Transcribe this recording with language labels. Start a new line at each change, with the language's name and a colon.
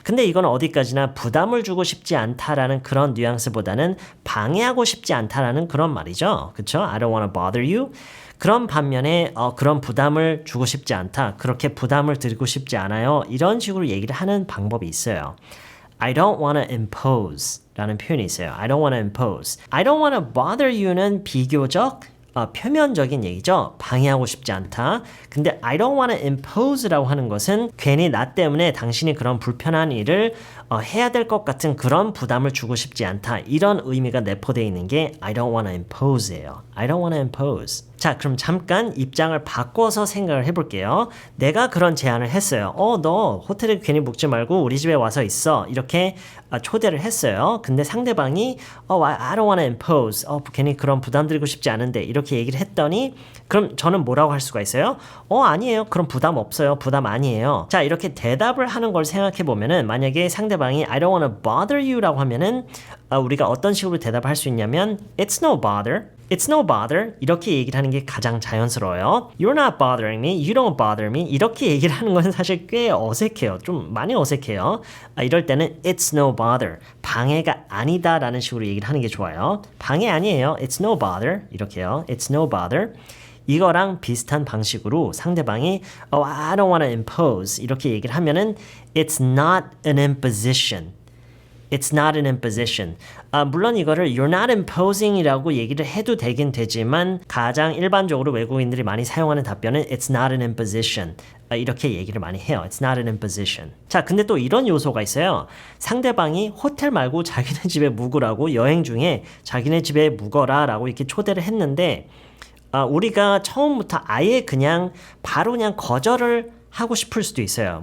Korean: 근데 이건 어디까지나 부담을 주고 싶지 않다라는 그런 뉘앙스보다는 방해하고 싶지 않다라는 그런 말이죠. 그쵸?
English: I don't wanna bother you.
Korean: 그런 반면에 그런 부담을 주고 싶지 않다. 그렇게 부담을 드리고 싶지 않아요. 이런 식으로 얘기를 하는 방법이 있어요.
English: I don't wanna impose
Korean: 라는 표현이 있어요.
English: I don't wanna impose. I don't wanna bother you는
Korean: 비교적 표면적인 얘기죠. 방해하고 싶지 않다. 근데
English: I don't wanna impose
Korean: 라고 하는 것은 괜히 나 때문에 당신이 그런 불편한 일을 해야 될 것 같은 그런 부담을 주고 싶지 않다. 이런 의미가 내포되어 있는 게
English: I don't wanna impose
Korean: 예요.
English: I don't wanna impose.
Korean: 자, 그럼 잠깐 입장을 바꿔서 생각을 해볼게요. 내가 그런 제안을 했어요. 너 호텔에 괜히 묵지 말고 우리 집에 와서 있어. 이렇게 초대를 했어요. 근데 상대방이
English: I don't wanna impose.
Korean: 괜히 그런 부담 드리고 싶지 않은데 이렇게 얘기를 했더니 그럼 저는 뭐라고 할 수가 있어요? 아니에요. 그럼 부담 없어요. 부담 아니에요. 자, 이렇게 대답을 하는 걸 생각해 보면은 만약에 상대방이
English: I don't wanna bother you
Korean: 라고 하면은 우리가 어떤 식으로 대답을 할 수 있냐면
English: It's no bother. It's no bother.
Korean: 이렇게 얘기를 하는 게 가장 자연스러워요.
English: You're not bothering me. You don't bother me.
Korean: 이렇게 얘기를 하는 건 사실 꽤 어색해요. 좀 많이 어색해요. 이럴 때는
English: It's no bother.
Korean: 방해가 아니다 라는 식으로 얘기를 하는 게 좋아요. 방해 아니에요.
English: It's no bother.
Korean: 이렇게요.
English: It's no bother.
Korean: 이거랑 비슷한 방식으로 상대방이
English: I don't want to impose
Korean: 이렇게 얘기를 하면은
English: It's not an imposition. It's not an imposition.
Korean: 물론 이거를
English: you're not imposing
Korean: 이라고 얘기를 해도 되긴 되지만 가장 일반적으로 외국인들이 많이 사용하는 답변은
English: It's not an imposition.
Korean: 이렇게 얘기를 많이 해요.
English: It's not an imposition.
Korean: 자, 근데 또 이런 요소가 있어요. 상대방이 호텔 말고 자기네 집에 묵으라고 여행 중에 자기네 집에 묵어라 라고 이렇게 초대를 했는데 우리가 처음부터 아예 그냥 바로 그냥 거절을 하고 싶을 수도 있어요.